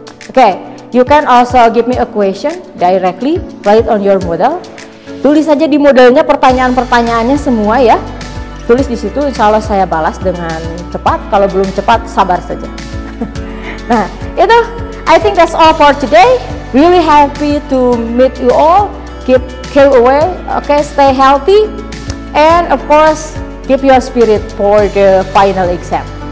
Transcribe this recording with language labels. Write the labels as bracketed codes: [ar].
[en] Oke, you can also give me a question directly, write on your Moodle. [id] Tulis saja di Moodle-nya pertanyaan-pertanyaannya semua ya. Tulis di situ, insya Allah saya balas dengan cepat. Kalau belum cepat, sabar saja. Nah, itu, [en] I think that's all for today. Really happy to meet you all. Keep away, okay, stay healthy, and of course, keep your spirit for the final exam.